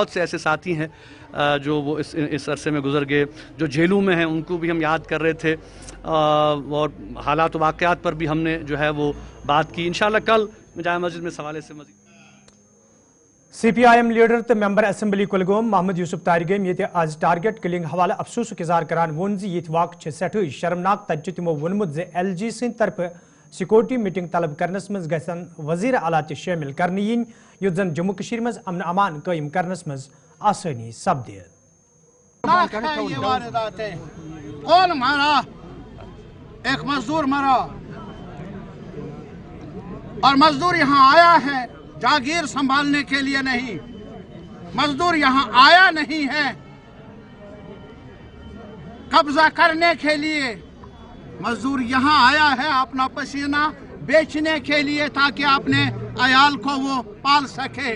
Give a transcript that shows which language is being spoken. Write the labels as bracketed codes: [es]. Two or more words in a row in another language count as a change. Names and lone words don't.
[ur] بہت سے ایسے ساتھی ہیں جو وہ اس عرصے میں گزر گئے جو جیلوں میں ہیں, ان کو بھی ہم یاد کر رہے تھے اور حالات و واقعات پر بھی ہم نے جو ہے وہ بات کی. انشاءاللہ کل جامع مسجد میں سوالے سے مزید [ks] سی پی آئی ایم لیڈر تو [en] member assembly [ks] کلگوم محمد یوسف تارگم یہ آج [en] target killing [ks] حوالہ افسوس اظہار کران وون یہ واقع سٹھے شرمناک تجہ تمو وونمت زِ ایل جی سند طرف [en] security meeting [ks] طلب کرنس مز گژھن وزیر اعلیٰ تہ شامل کرنے ین یُتھ زن جموں کشمیر مز امن امان قائم کرنس مز آسانی سپدِ. [ur] کون مارا؟ ایک مزدور مرا اور مزدور یہاں آیا ہے جاگیر سنبھالنے کے لیے نہیں, مزدور یہاں آیا نہیں ہے قبضہ کرنے کے لیے, مزدور یہاں آیا ہے اپنا پسینہ بیچنے کے لیے تاکہ اپنے عیال کو وہ پال سکے.